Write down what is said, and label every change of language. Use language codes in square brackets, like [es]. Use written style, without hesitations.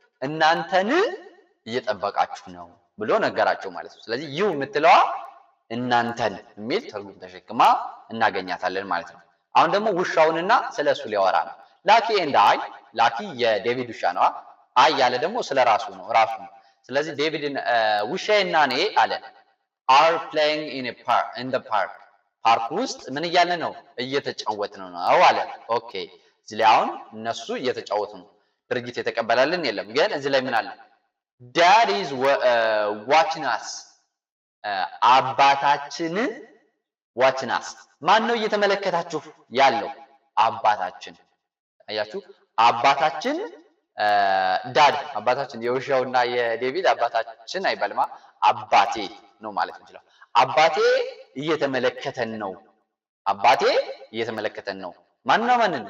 [am] እናንተን እየጠበቃችሁ ነው ብሎ ነገራቸው ማለት ነው። ስለዚህ ዩ የምትለዋ እናንተን የሚል ትርጉም ተሸክማ እናገኛታለን ማለት ነው። አሁን ደግሞ ውሻውንና ስለሱ ሊያወራ ነው። ላኪ ኤንድ አይ፣ ላኪ የዴቪድ ውሻ ነው። አይ ያለ ደግሞ ስለ ራሱ ነው። ስለዚህ ዴቪድን ውሻዬና እኔ አለ [en] are playing in the park [am] ፓርክ ውስጥ ምን እያለ ነው? እየተጫወትን ነው አለ። ኦኬ እዚህ ላይ አሁን እነሱ እየተጫወቱ ነው። ድርጊት የተቀበላልን የለም። ግን እዚህ ላይ ምን አለ? [en] Dad is watching us [am] አባታችን [en] watching us [am] ማን ነው እየተመለከታችሁ ያለው? አባታችን። አያችሁ አባታችን ዳድ አባታችን የውሻውና የዴቪድ አባታችን አይባልማ አባቴ ነው ማለት እንችላለን። አባቴ እየተመለከተን ነው። አባቴ እየተመለከተን ነው። ማንን?